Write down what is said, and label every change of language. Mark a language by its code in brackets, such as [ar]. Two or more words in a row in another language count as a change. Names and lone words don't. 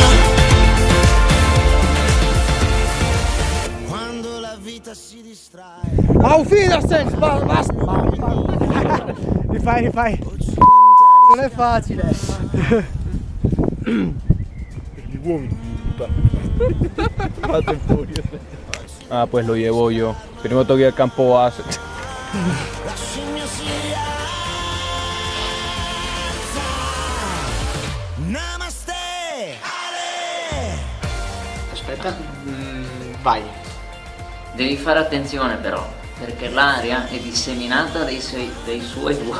[it] Quando la vita si distrae. [de] Auf Wiedersehen! [it] Basta! Rifai. Non è facile. Gli uomini. Fate furia. [es] Ah, pues lo llevo yo. Primero tengo que ir al campo base. [it] La scimmia si alza. Namaste, Ale. Aspetta, vai. Devi fare attenzione però, perché l'aria è disseminata dei suoi vuoti.